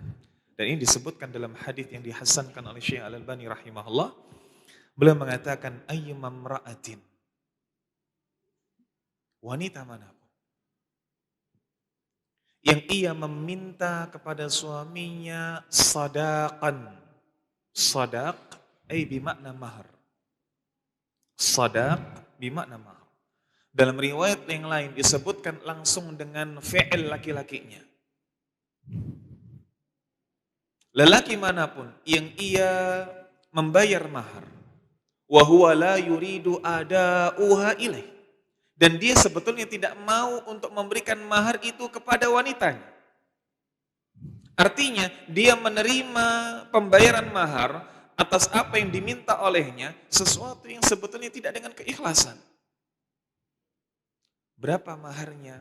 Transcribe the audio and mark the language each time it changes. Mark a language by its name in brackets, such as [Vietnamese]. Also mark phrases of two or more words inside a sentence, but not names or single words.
[Indonesian] Dan ini disebutkan dalam hadis yang dihasankan oleh Syekh Al-Albani rahimahullah. Beliau mengatakan [Arabic] ayyumam ra'atin, [Indonesian] wanita manapun yang ia meminta kepada suaminya sadaqan. Sadaq ay bimakna mahar. Sadaq bimakna mahar. Dalam riwayat yang lain disebutkan langsung dengan fi'il laki-lakinya. Lelaki manapun yang ia membayar mahar, [Arabic] wa huwa la yuridu ada'uha ilaih, [Indonesian] dan dia sebetulnya tidak mau untuk memberikan mahar itu kepada wanitanya. Artinya dia menerima pembayaran mahar atas apa yang diminta olehnya, sesuatu yang sebetulnya tidak dengan keikhlasan. Berapa maharnya?